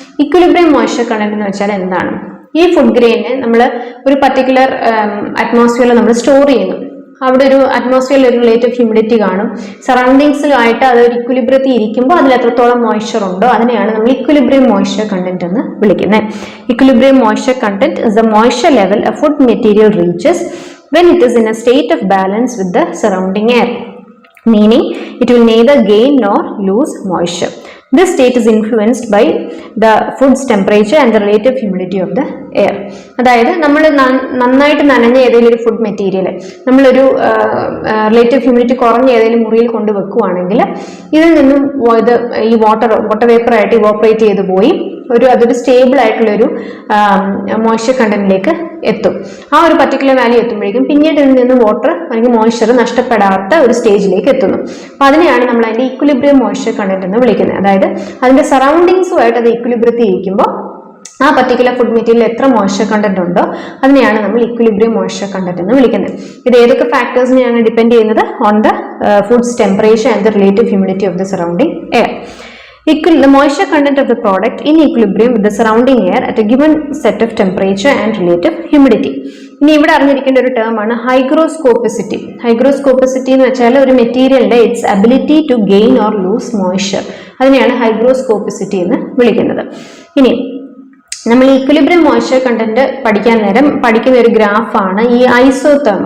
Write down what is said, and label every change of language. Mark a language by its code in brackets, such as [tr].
[ml] Equilibrium moisture content എന്ന് വെച്ചാൽ എന്താണ്? ഈ ഫുഡ് ഗ്രെയിനെ നമ്മൾ ഒരു പർട്ടിക്കുലർ അറ്റ്മോസ്ഫിയറിൽ നമ്മൾ സ്റ്റോർ ചെയ്യുന്നു. അവിടെ ഒരു അറ്റ്മോസ്ഫിയറിൽ ഒരു റിലേറ്റീവ് ഹ്യൂമിഡിറ്റി കാണും. സറൗണ്ടിങ്സിലുമായിട്ട് അത് ഒരു ഇക്വിലിബ്രിയത്തിൽ ഇരിക്കുമ്പോൾ അതിൽ എത്രത്തോളം മോയ്സ്ചർ ഉണ്ടോ അതിനെയാണ് നമ്മൾ ഇക്വിലിബ്രിയം മോയ്സ്ചർ കണ്ടന്റ് എന്ന് വിളിക്കുന്നത്. [en] Equilibrium moisture content is the moisture level a food material reaches when it is in a state of balance with the surrounding air, meaning it will neither gain nor lose moisture. This state is influenced by the food's temperature and the relative humidity of the air. [ml] അതായത് നമ്മൾ നന്നായിട്ട് നനഞ്ഞ ഏതെങ്കിലും ഒരു food material നമ്മളൊരു relative humidity കുറഞ്ഞ ഏതെങ്കിലും മുറിയിൽ കൊണ്ട് വെക്കുകയാണെങ്കിൽ ഇതിൽ നിന്നും ഈ വാട്ടർ വേപ്പറായിട്ട് ഇവോപ്പറേറ്റ് ചെയ്ത് പോയി അതൊരു സ്റ്റേബിൾ ആയിട്ടുള്ളൊരു മോയ്സ്ചർ കണ്ടന്റിലേക്ക് എത്തും. ആ ഒരു പർട്ടിക്കുലർ വാല്യൂ എത്തുമ്പോഴേക്കും പിന്നീട് ഇതിൽ നിന്ന് വാട്ടർ അല്ലെങ്കിൽ മോയ്സ്ചർ നഷ്ടപ്പെടാത്ത ഒരു സ്റ്റേജിലേക്ക് എത്തുന്നു. അപ്പോൾ അതിനെയാണ് നമ്മൾ അതിന്റെ ഇക്വിലിബ്രിയം മോയ്സ്ചർ കണ്ടന്റ് എന്ന് വിളിക്കുന്നത്. അതായത് അതിന്റെ സറൗണ്ടിങ്സുമായിട്ട് അത് ഇക്വിലിബ്രിയത്തിൽ ഇരിക്കുമ്പോൾ ആ പർട്ടിക്കുലർ ഫുഡ് മെറ്റീരിയൽ എത്ര മോയ്സ്ചർ കണ്ടന്റ് ഉണ്ടോ അതിനെയാണ് നമ്മൾ ഇക്വിലിബ്രിയം മോയ്സ്ചർ കണ്ടന്റ് എന്ന് വിളിക്കുന്നത്. ഇത് ഏതൊക്കെ ഫാക്ടേഴ്സിനെയാണ് ഡിപ്പെൻഡ് ചെയ്യുന്നത്? [en] On the food's temperature and the relative humidity of the surrounding air. The moisture content of the product in equilibrium with the surrounding air at a given set of temperature and relative humidity. [ml] ഇനി ഇവിടെ അറിഞ്ഞിരിക്കേണ്ട ഒരു term ആണ് hygroscopicity. Hygroscopicity എന്ന് വെച്ചാൽ ഒരു മെറ്റീരിയലിന്റെ [en] its ability to gain or lose moisture, [ml] അതിനെയാണ് ഹൈഗ്രോസ്കോപ്പിസിറ്റി എന്ന് വിളിക്കുന്നത്. ഇനി നമ്മൾ ഇക്വിലിബ്രിയം മോയ്സ്ചർ കണ്ടന്റ് പഠിക്കാൻ നേരം പഠിക്കുന്ന ഒരു ഗ്രാഫാണ് ഈ ഐസോതേർം.